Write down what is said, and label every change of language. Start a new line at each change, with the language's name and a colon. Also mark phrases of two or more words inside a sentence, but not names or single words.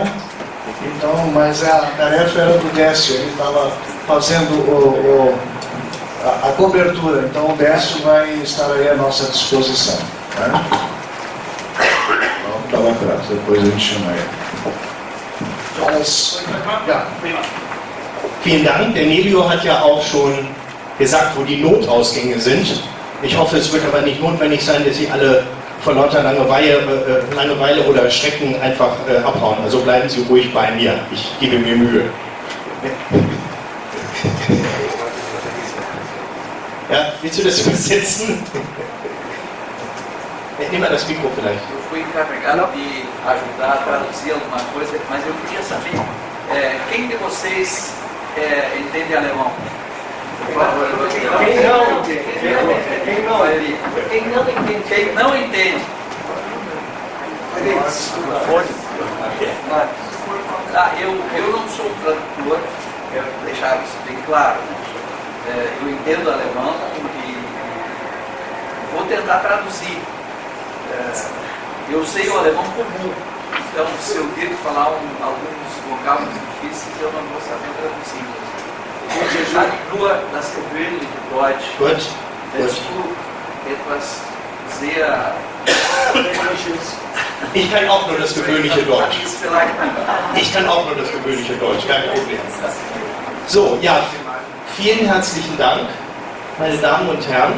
Portuguese: Então, mas a tarefa era do Décio, ele estava fazendo a cobertura, então o Décio vai estar aí à nossa disposição. Tá? democrata, depois a gente chama ele. Mas,
German: Ja, prima. Vielen Dank. Der Nelio hat ja auch schon gesagt, wo die Notausgänge sind. Ich hoffe, es wird aber nicht notwendig sein, dass Sie alle vor lauter Langeweile oder Schrecken einfach abhauen. Also bleiben Sie ruhig bei mir. Ich gebe mir Mühe. Ja, willst du das übersetzen? Nimm mal das Mikro vielleicht.
Portuguese: Eu fui encarregado de ajudar a traduzir alguma coisa, mas eu queria saber, quem de vocês entende alemão? Por favor. Quem não entende? Quem não entende? Eu não sou tradutor, quero deixar isso bem claro. Eu entendo alemão e vou tentar traduzir. Eu sei o alemão comum, então se eu ter que falar alguns vocábulos difíceis, eu não vou saber traduzir.
German: Nur das gewöhnliche Deutsch. Gut. Willst du etwas sehr Ich kann auch nur das gewöhnliche Deutsch. vielleicht Ich kann auch nur das gewöhnliche Deutsch, kein Problem. So, ja, vielen herzlichen Dank, meine Damen und Herren.